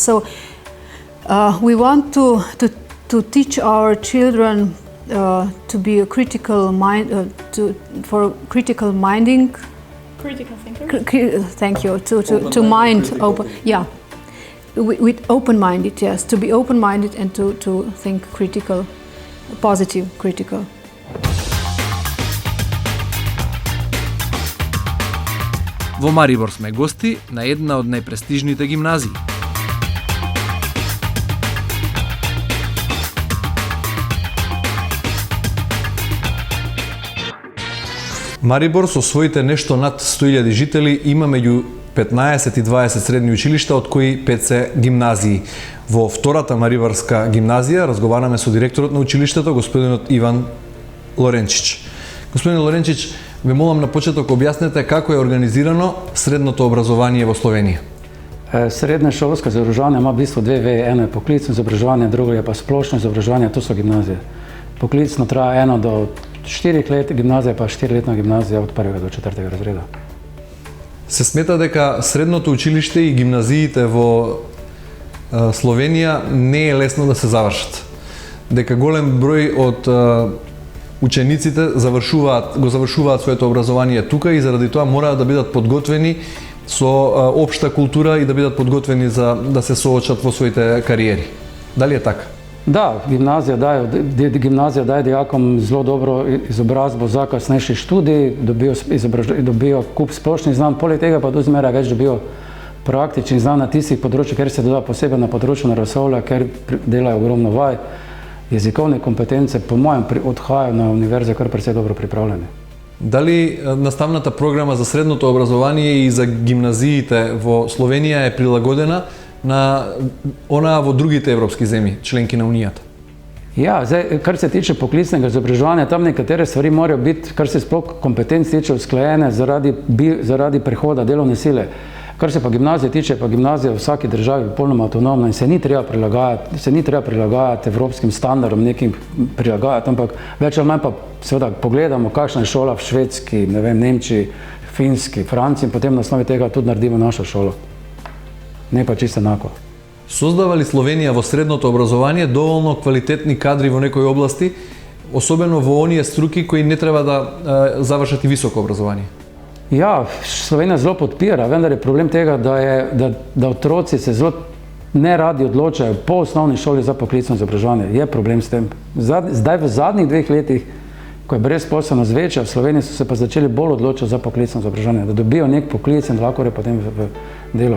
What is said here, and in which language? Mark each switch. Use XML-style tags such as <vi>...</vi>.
<en>So we want to teach our children to be a critical mind, for critical minding. Critical thinker. Thank you. To mind open. Yeah, with open-minded. Yes, to be open-minded and to think critical, positive, critical.</en> <mk>Во Марибор сме гости на една од најпрестижните гимназии. Марибор со своите нешто над 100.000 жители има меѓу 15 и 20 средни училишта, од кои 5 се гимназии. Во втората Мариборска гимназија разговараме со директорот на училиштето, господинот Иван Лоренчич. Господин Лоренчич, ве молам на почеток објаснете како е организирано средното образование во Словенија.</mk> <sl>Srednje šolsko izobraževanje ima v bistvu dve veji, eno je poklicno izobraževanje, drugo je pa splošno izobraževanje, to so gimnazije. Poklicno traja 1 do 4 let, gimnazija pa 4-letna gimnazija od 1. do 4. razreda.</sl> <mk>Се смета дека средното училиште и гимназиите во Словенија не е лесно да се завршат. Дека голем број од учениците го завршуваат своето образование тука и заради тоа мораат да бидат подготвени со општа култура и да бидат подготвени за да се соочат во своите кариери. Дали е така?</mk> <sl>Da, gimnazija daje dijakom zelo dobro izobrazbo za kasnejši študij, dobijo kup splošnih znanj, poleg tega pa do zmeraj več dobijo praktičnih znanj na tistih področjih, ker se doda posebej na področju naravoslovja, ker delajo ogromno vaj. Jezikovne kompetence, po mojem, odhajajo na univerze kar precej dobro pripravljene.</sl> <mk>Дали наставната програма за средното образование и за гимназиите во Словенија е прилагодена на онаа во другите европски земји, членки на Унијата?</mk> <sl>Ja, zdaj, kar se tiče poklicnega izobraževanja, tam nekatere stvari morajo biti, kar se sploh kompetenc tiče, usklajene zaradi prihoda delovne sile. Kar se pa gimnazije tiče, pa gimnazija v vsaki državi je popolnoma avtonomna in se ni treba prilagajati evropskim standardom, nekim prilagajati, ampak več ali manj pa seveda pogledamo, kakšna je šola v Švedski, ne vem, Nemčiji, Finski, Franciji in potem na osnovi tega tudi naredimo našo šolo.</sl> <mk>Не па чисто еднакво. Создава ли Словенија во средното образование доволно квалитетни кадри во некои области, особено во оние струки кои не треба да завршат и високо образование?</mk> <sl>Ja, Slovenija zelo podpira, vendar je problem tega, da otroci se zelo ne radi odločajo po osnovni šoli za poklicno izobraževanje. Je problem s tem. Zdaj v zadnjih 2 letih, ko je brezposelnost večja, v Sloveniji so se pa začeli bolj odločati za poklicno izobraževanje, da dobijo nek poklic in da lahko potem v delo.</sl>